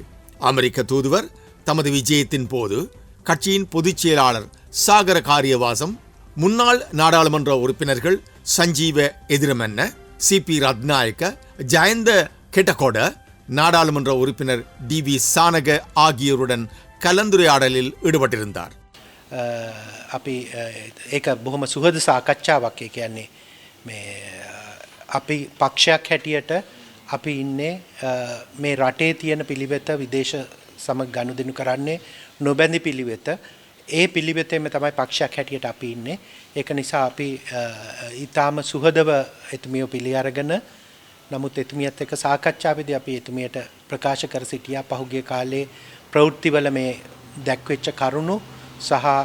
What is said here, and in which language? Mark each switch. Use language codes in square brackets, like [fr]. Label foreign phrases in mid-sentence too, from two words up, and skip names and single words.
[ta] அமெரிக்க தூதுவர் தமது விஜயத்தின் போது கட்சியின் பொதுச் செயலாளர் சாகர காரியவாசம், முன்னாள் நாடாளுமன்ற உறுப்பினர்கள் சஞ்சீவ எதிரமன்ன, சிபி ரத்நாயக்க, ஜயந்த கெட்டகோட, நாடாளுமன்ற உறுப்பினர் டிவி சானக ஆகியோருடன் கலந்துரையாடலில் ஈடுபட்டிருந்தார். [si] අපි ඒක බොහොම සුහද සාකච්ඡාවක්. ඒ කියන්නේ මේ අපි පක්ෂයක් හැටියට අපි ඉන්නේ මේ රටේ තියෙන පිළිවෙත විදේශ සමග ගනුදෙනු කරන්නේ නොබැඳි පිළිවෙත. ඒ පිළිවෙතෙම තමයි පක්ෂයක් හැටියට අපි ඉන්නේ. ඒක නිසා අපි ඊටාම සුහදව එතුමිය පිළි අරගෙන, නමුත් එතුමියත් එක්ක සාකච්ඡාවේදී අපි එතුමියට ප්‍රකාශ කර සිටියා පහුගිය කාලේ ප්‍රවෘත්තිවල මේ දැක්වෙච්ච කරුණු සහ